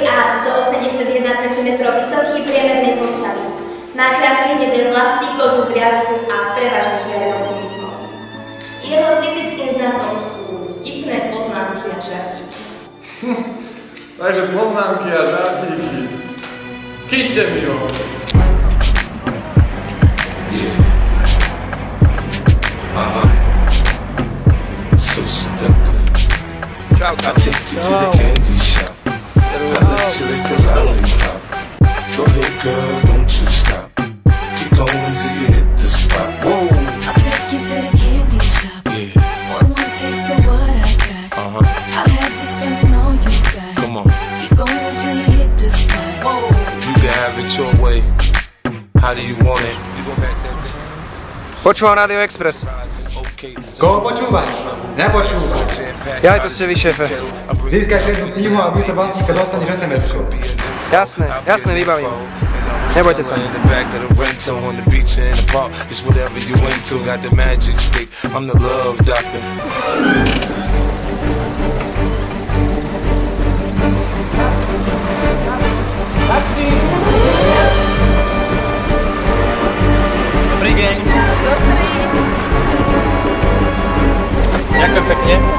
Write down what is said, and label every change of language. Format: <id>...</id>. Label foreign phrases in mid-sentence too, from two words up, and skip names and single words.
<sk>A, 181 cm vysoký, priemernej postavy. Má krátke hnedé vlasy, kozu briadku a prevažne žiare optimizmom. Jeho typickým znakom sú vtipné poznámky a žartíky. Takže poznámky a žartíky. Chyťte mi ho.</sk> <en>Yeah. So seductive. I take you to the candy shop. I let you lick the lollipop. Go ahead, girl, don't you stop. Keep going till you hit the spot. Whoa. I'll take you to the candy shop. Yeah. One more taste of what I got. Uh-huh. I'll have you spending all you got. Come on. Keep going till you hit the spot. Whoa. You can have it your way. How do you want it? You go back that day.</en> <sk>Počúvam Rádio Express. Okay. Koho počúvaš? Nepočúvaj. Ja aj tu ste vy, šéfe. Získaš jednu knihu a místo vlastníka dostaneš SMS-ku. Jasné, jasné, vybavím. Nebojte sa.</sk> <en>In the back of the rental on the beach in the park. It's whatever you into. Got the magic stick. I'm the love doctor.</en> <sk>Dobrý deň. Ďakujem pekne.</sk>